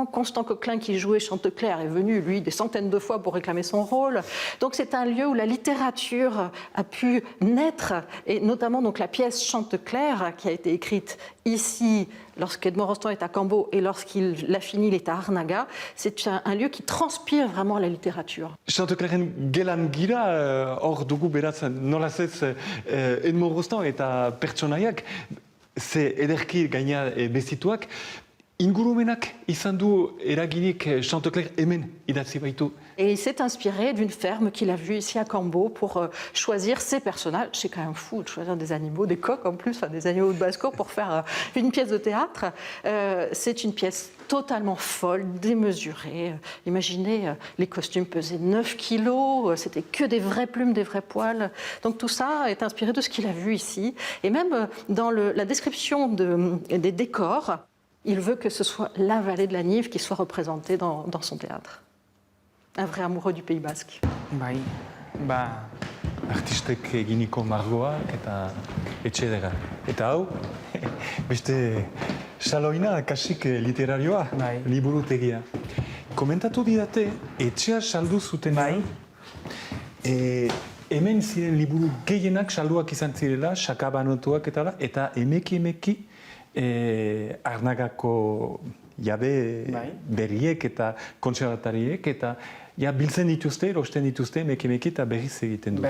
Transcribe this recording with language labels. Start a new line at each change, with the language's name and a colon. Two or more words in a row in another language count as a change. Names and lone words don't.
French: Constant Coquelin, qui jouait Chanteclair, est venu, lui, des centaines de fois pour réclamer son rôle. Donc c'est un lieu où la littérature a pu naître, et notamment donc, la pièce Chanteclair, qui a été écrite ici, lorsqu'Edmond Rostand est à Cambo et lorsqu'il l'a fini, il est à Arnaga, c'est un lieu qui transpire vraiment la littérature.
Basque: Chanteclaren gelan gira, hor dugu beraz nolaz ez Edmond Rostand eta pertsonaiak, ze ederki gaina bezituak, ingurumenak izan du eraginik Chantecler hemen idatzi baitu.
French: Et il s'est inspiré d'une ferme qu'il a vue ici à Cambo pour choisir ses personnages. C'est quand même fou de choisir des animaux, des coqs en plus, enfin, des animaux de basse-cour pour faire une pièce de théâtre. C'est une pièce totalement folle, démesurée. Imaginez, les costumes pesaient 9 kilos, c'était que des vraies plumes, des vrais poils. Donc tout ça est inspiré de ce qu'il a vu ici. Et même dans la description des décors, il veut que ce soit la vallée de la Nive qui soit représentée dans son théâtre. Un vrai amoureux du Pays Basque.
Basque: Bai, ba... Artistek eginiko margoak eta etxedera. Eta hau, beste saloina kasik literarioa, liburutegia. Komentatu didate, etxea saldu zuten hemen ziren liburu gehienak salduak izan zirela, sakabanotuak eta emeki Arnagako jabe berriek eta kontserbatariek eta biltzen dituzte, erosten dituzte, emeki eta berriz egiten dut.